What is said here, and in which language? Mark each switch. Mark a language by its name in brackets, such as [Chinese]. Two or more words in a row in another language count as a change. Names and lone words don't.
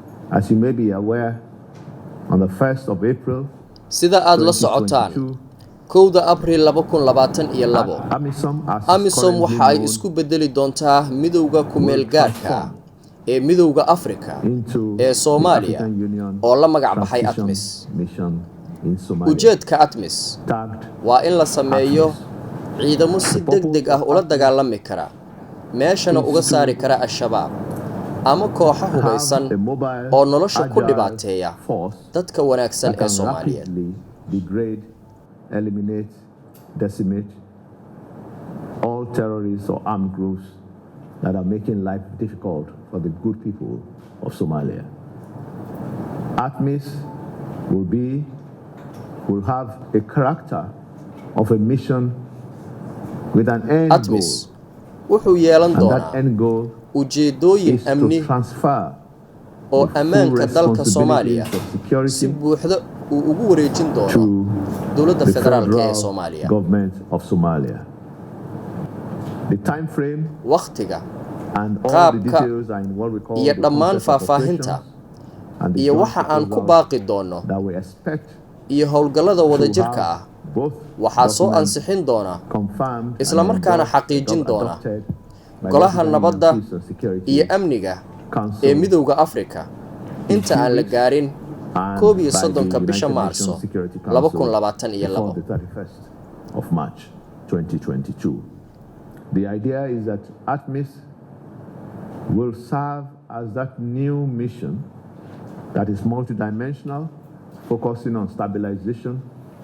[English] As you may be aware, on the 1st of April, [Somali] sida aad la socotaan 1 Abriil 2022 AMISOM waxa ay isku bedeli doontaa Midowga kumeel gaarka ee Midowga Afrika ee Soomaaliya oo la magac baxay ATMIS. Ujeedka ATMIS waa in la sameeyo ciidamo si degdeg ah ula dagaalami kara meeshana uga saari kara al-shabaab ama kooxo hubeysan oo nolosha ku dhibaateeya dadka wanaagsan ee Soomaaliya. [English] Degrade, eliminate, decimate all terrorists or armed groups that are making life difficult for the good people of Somalia. ATMIS will have a character of a mission with an end ATMIS goal. [Somali] wuxuu yeelan [English] And that [Somali] doonaa [English] end goal [Somali] ujeedooyin [English] is to [Somali] amni [English] transfer [Somali] oo [English] the full [Somali] ammaanka dalka Soomaaliya [English] responsibilities of [Somali] si [English] security [Somali] buuxda uu ugu wareejin doono [English] to [Somali] dowladda [English] the [Somali] federaalka ee [English] federal [Somali] Soomaaliya. [English] government of Somalia. The time frame [Somali] Waqtiga [English] and all the [Somali] qaabka [English] details are in what we call [Somali] iyo [English] the [Somali] dhammaan [English] concept of [Somali] faahfaahinta [English] operations and the [Somali] iyo [English] joint [Somali] waxa aan ku [English] proposals [Somali] baaqi doono [English] that we expect [Somali] iyo howlgallada [English] to [Somali] wadajirka [English] have [Somali] ah [English] both [Somali] waxaa soo [English] documents [Somali] ansixin doona [English] confirmed and [Somali] isla markaana [English] endorsed [Somali] xaqiijin doona [English] adopted by the [Somali] golaha [English] President [Somali] nabadda [English] and Peace and Security [Somali] iyo amniga [English] Council [Somali] ee Midowga Afrika inta aan la gaarin [English] and [Somali] 31 [English] by the [Somali] bisha [English] United [Somali] Maarso [English] Nations Security Council before [Somali] 2022. [English] the 31st of March 2022. The idea is that ATMIS will serve as that new mission that is multidimensional, focusing on stabilization,